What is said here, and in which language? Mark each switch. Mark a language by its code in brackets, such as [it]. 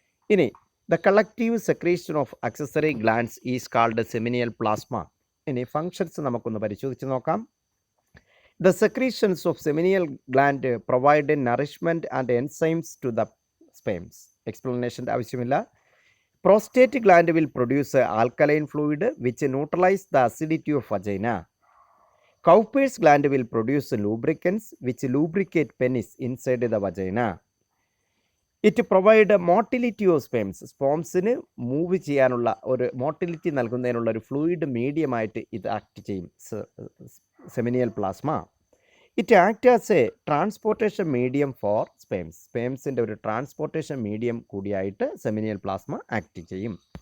[ml] ഇനി [en] the collective secretion of accessory glands is called seminal plasma. [ml] ഇനി functions നമുക്കൊന്ന് പരിശോധിച്ച് നോക്കാം. [en] The secretions of seminal gland provide nourishment and enzymes to the sperms. [ml] Explanation ആവശ്യമില്ല. [en] Prostate gland will produce alkaline fluid which neutralize the acidity of vagina. Cowper's gland will produce lubricants which lubricate penis inside the vagina. It provide motility of sperms. [ml] സ്പേംസിന് move ചെയ്യാനുള്ള ഒരു motility നൽകുന്നതിനുള്ള ഒരു fluid മീഡിയമായിട്ട് ഇത് act ചെയ്യും സെമിനിയൽ plasma. [en] It act as a transportation medium for sperms. [ml] സ്പേംസിൻ്റെ ഒരു transportation medium കൂടിയായിട്ട് സെമിനിയൽ plasma act ചെയ്യും.